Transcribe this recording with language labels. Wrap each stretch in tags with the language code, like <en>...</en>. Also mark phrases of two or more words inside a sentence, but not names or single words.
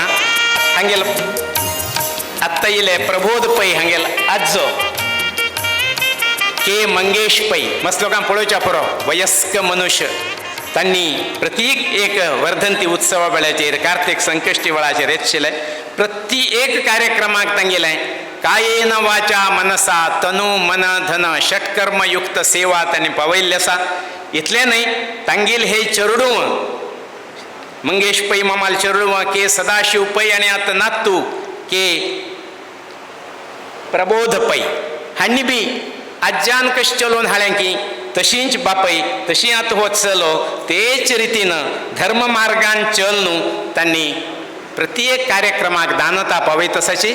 <kok>हांगेलो आत्ता येयले प्रबोध पै हांगेल आजो के मंगेश पै, मस्त लोकांक पळोवच्या पुरो वयस्क मनुष्य. तांणी प्रत्येक एक वर्धंती उत्सवा वेळाचेर कार्तिक संकश्टी वेळाचेर येतशिल्ले. प्रत्येक कार्यक्रमाक तांगेलें</kok> <sa>कायेन वाचा मनसा</sa> <kok>तनु मन धन षटकर्मयुक्त सेवा तांणी पावयल्ली आसा. इतलें न्हय, तांगेल हे चेडूं मंगेश पै मामाल चेडूं के सदाशिव पै आनी आतां नातू के प्रबोध पै हांणी बी आज्यान कशें चलोवन हाडलें की तशींच बापय तशी आतां होत चलो तेच रितीन धर्म मार्गान चल न्हू तांणी प्रत्येक कार्यक्रमाक दानता पावयत आसाची.</kok>